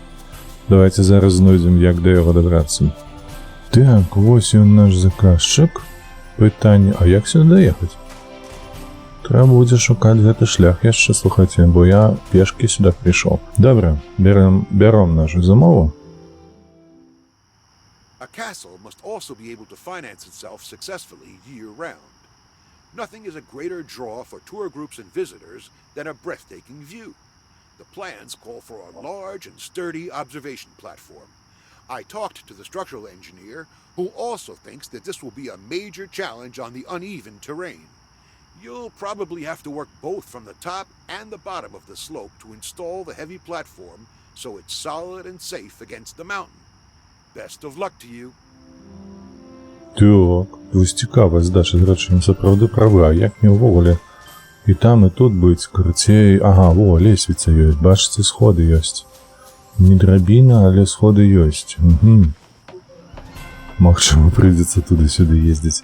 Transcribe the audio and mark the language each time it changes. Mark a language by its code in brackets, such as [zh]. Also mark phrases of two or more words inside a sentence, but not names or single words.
[be] Давайте зараз знойдзем, як да яго дабрацца. Так, вось ён наш заказчык. Пытанне, а як сюда даехаць? Трэба будзе шукаць гэты шлях яшчэ, слухайце, бо я пешкі сюда прыйшоў. Добра, бяром нашу замову. [en] A castle must also be able to finance itself successfully year-round. Nothing is a greater draw for tour groups and visitors than a breathtaking view. The plans call for a large and sturdy observation platform. I talked to the structural engineer, who also thinks that this will be a major challenge on the uneven terrain. You'll probably have to work both from the top and the bottom of the slope to install the heavy platform so it's solid and safe against the mountain. Best of luck to you. [be] Так, вось цікава, здача, зрэчы, сапраўды правы, а як мне ўвогуле і там, і тут быць, карацей, ага, во, лесвіца ёсць, бачыце, сходы ёсць. Не драбіна, але сходы ёсць. Магчыма, прыйдзецца туды-сюды ездзіць.